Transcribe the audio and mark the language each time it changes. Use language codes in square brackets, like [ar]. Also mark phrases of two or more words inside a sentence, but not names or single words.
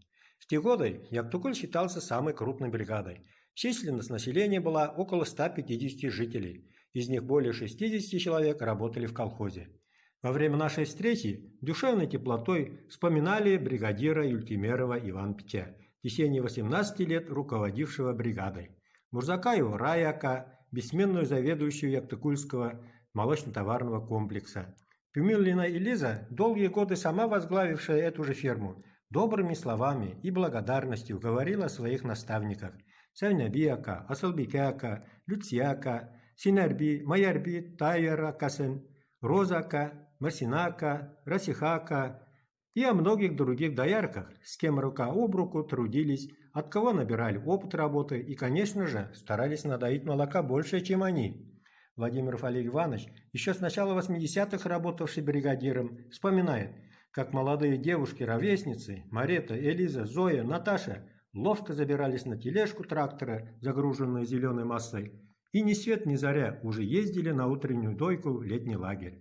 [ru] В те годы Яктукуль считался самой крупной бригадой. Численность населения была около 150 жителей, из них более 60 человек работали в колхозе. Во время нашей встречи душевной теплотой вспоминали бригадира Юльтимерова Ивана Пича, в течение 18 лет руководившего бригадой, Мурзакаеву Раяка, бессменную заведующую Яктукульского молочно-товарного комплекса, Пюмиллина Элиза, долгие годы сама возглавившая эту же ферму, добрыми словами и благодарностью говорила о своих наставниках Сәйнәби-ака, Асылбике-ака, Люция-ака, Синәрби, Маярби, Тайяр-акасын, Роза-ака, Марсина-ака, Расиха-ака и о многих других доярках, с кем рука об руку трудились, от кого набирали опыт работы и, конечно же, старались надоить молока больше, чем они. Владимир Олег Иванович, еще с начала 80-х работавший бригадиром, вспоминает, как молодые девушки-ровесницы Марета, Элиза, Зоя, Наташа ловко забирались на тележку трактора, загруженную зеленой массой, и ни свет ни заря уже ездили на утреннюю дойку в летний лагерь.